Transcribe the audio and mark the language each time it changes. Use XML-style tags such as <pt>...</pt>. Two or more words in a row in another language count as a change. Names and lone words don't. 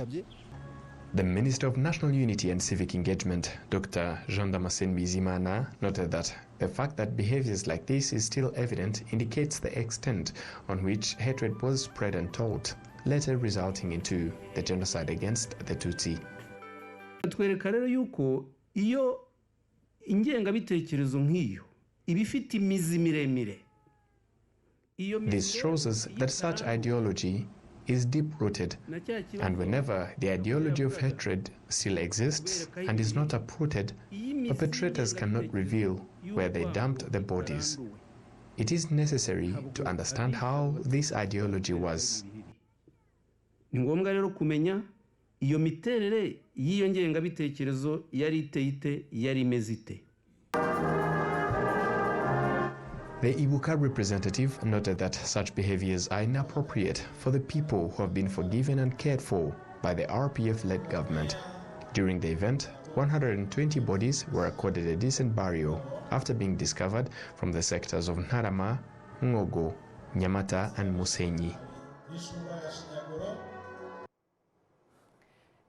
<en>The Minister of National Unity and Civic Engagement, Dr. Jean Damascene Bizimana, noted that the fact that behaviors like this is still evident indicates the extent on which hatred was spread and taught, later resulting into the genocide against the Tutsi.</en> <rw>Twereka rero yuko iyo ingengabitekerezo nk'iyo ibifite imizi miremire.</rw> <en>This shows us that such ideology is deep-rooted, and whenever the ideology of hatred still exists and is not uprooted, perpetrators cannot reveal where they dumped the bodies. It is necessary to understand how this ideology was.</en> <rw>Ni ngombwa rero kumenya iyo miterere y'iyo ngengabitekerezo yari ite yari imeze ite.</rw> <en>The Ibuka representative noted that such behaviors are inappropriate for the people who have been forgiven and cared for by the RPF-led government. During the event, 120 bodies were accorded a decent burial after being discovered from the sectors of Ntarama, Ngogo, Nyamata and Musenyi.</en>